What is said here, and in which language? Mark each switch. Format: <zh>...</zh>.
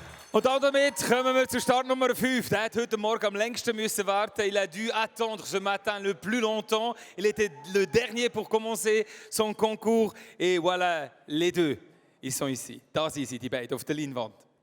<de>Und damit kommen wir zur Startnummer 5. Der hat heute Morgen am längsten müssen warten.</de> <fr>Il a dû attendre ce matin le plus longtemps. Il était le dernier pour commencer son concours. Et voilà, les deux, ils sont ici.</fr> <de>Da sind sie, die beiden, auf der Leinwand.</de>